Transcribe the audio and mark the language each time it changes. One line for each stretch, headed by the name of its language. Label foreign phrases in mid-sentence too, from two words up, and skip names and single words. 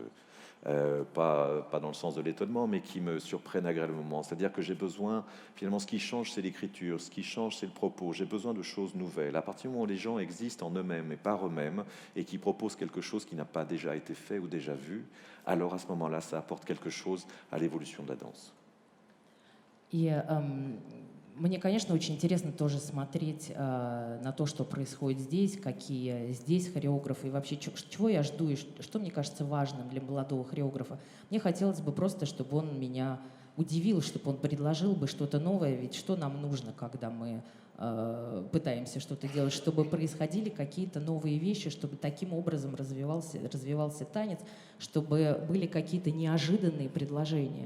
French: Pas dans le sens de l'étonnement, mais qui me surprennent agréablement. C'est-à-dire que j'ai besoin, finalement, ce qui change, c'est l'écriture, ce qui change, c'est le propos. J'ai besoin de choses nouvelles. À partir du moment où les gens existent en eux-mêmes et par eux-mêmes, et qui proposent quelque chose qui n'a pas déjà été fait ou déjà vu, alors à ce moment-là, ça apporte quelque chose à l'évolution de la danse.
Russian: И мне, конечно, очень интересно тоже смотреть на то, что происходит здесь, какие здесь хореографы, и вообще, чего я жду, и что мне кажется важным для молодого хореографа. Мне хотелось бы просто, чтобы он меня удивил, чтобы он предложил бы что-то новое, ведь что нам нужно, когда мы пытаемся что-то делать, чтобы происходили какие-то новые вещи, чтобы таким образом развивался танец, чтобы были какие-то неожиданные предложения.